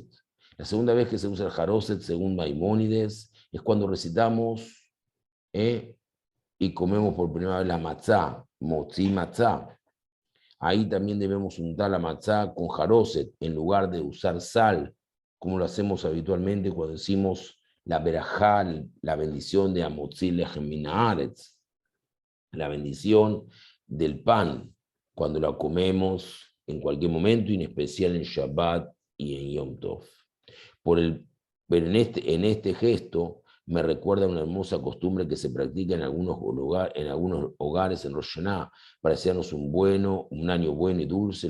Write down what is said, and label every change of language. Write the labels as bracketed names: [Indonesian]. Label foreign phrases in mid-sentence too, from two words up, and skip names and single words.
[Spanish] La segunda vez que se usa el jaroset, según Maimónides, es cuando recitamos y comemos por primera vez la matzá, [Hebrew] מוציא מצה. [Spanish] Ahí también debemos untar la matzá con jaroset, en lugar de usar sal, como lo hacemos habitualmente cuando decimos la berajá, la bendición de [Hebrew] המוציא לחם מן הארץ, [Spanish] la bendición del pan, cuando la comemos en cualquier momento, y en especial en Shabbat y en Yom Tov. Pero en este gesto me recuerda una hermosa costumbre que se practica en algunos hogares en Rosh Hashanah, para desearnos un año bueno y dulce.